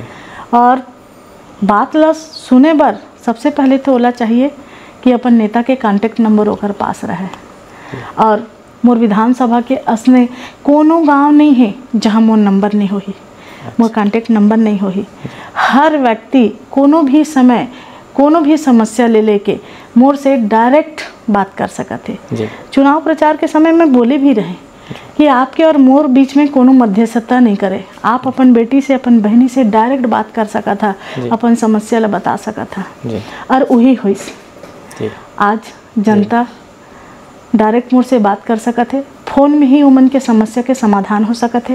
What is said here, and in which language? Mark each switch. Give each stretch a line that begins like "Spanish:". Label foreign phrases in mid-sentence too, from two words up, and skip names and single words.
Chhattisgarhi: और बात ला सुने बर सबसे पहले तो ओला चाहिए कि अपन नेता के
English: contact number
Chhattisgarhi: ओकर पास रहे। और मोर विधानसभा के असने कोनो गांव नहीं है जहां मोर नंबर नहीं होही, मोर
English: contact number
Chhattisgarhi: नहीं होही। हर व्यक्ति कोनो भी समय कोनो भी समस्या ले लेके मोर से डायरेक्ट बात कर सकते। चुनाव प्रचार के समय में बोले भी रहे कि आपके और मोर बीच में कोनो मध्यस्थता नहीं करे, आप अपन बेटी से अपन बहनी से डायरेक्ट बात कर सका था, अपन समस्या ला बता सका था और वही हुई। आज जनता डायरेक्ट मोर से बात कर सकते, फोन में ही उमन के समस्या के समाधान हो सकते।